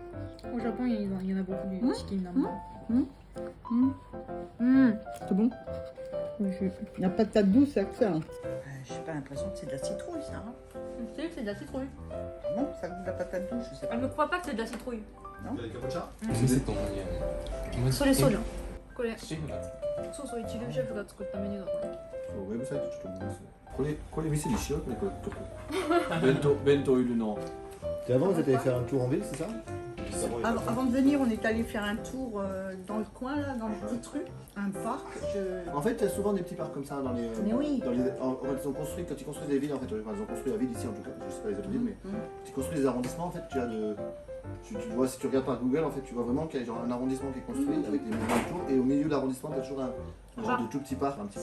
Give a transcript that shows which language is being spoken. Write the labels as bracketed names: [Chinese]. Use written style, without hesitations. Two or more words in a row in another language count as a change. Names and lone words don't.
[French] Au Japon, il y en a beaucoup du chicken là-bas. C'est bon. La patate douce, c'est ça. J'ai pas l'impression que c'est de la citrouille, ça. Hein. Tu sais que c'est de la citrouille. Non, ça goûte de la patate douce, je sais pas. Elle ne croit pas que c'est de la citrouille. [Japanese] 店と同じやね。気持ちそれそうじゃん。これ、シェフが作っそうそう、一流シェフが作ったメニューだから。そうウェブサイトちょっと見ます。これ店にしようこれ弁当いるの。 [French] Et avant vous étiez faire un tour en ville, c'est ça? Avant de venir, on est allé faire un tour dans le coin, là, dans les petites rues, un parc. En fait, il y a souvent des petits parcs comme ça dans les. Mais oui. En fait, ils ont construit, quand ils construisent des villes, en fait, ils ont construit la ville ici en tout cas, je sais pas les autres villes, mais ils construisent des arrondissements, en fait, tu as tu vois, si tu regardes par Google, en fait, tu vois vraiment qu'il y a genre un arrondissement qui est construit avec des maisons et tout, et au milieu de l'arrondissement, tu as toujours un genre de tout petit parc, un petit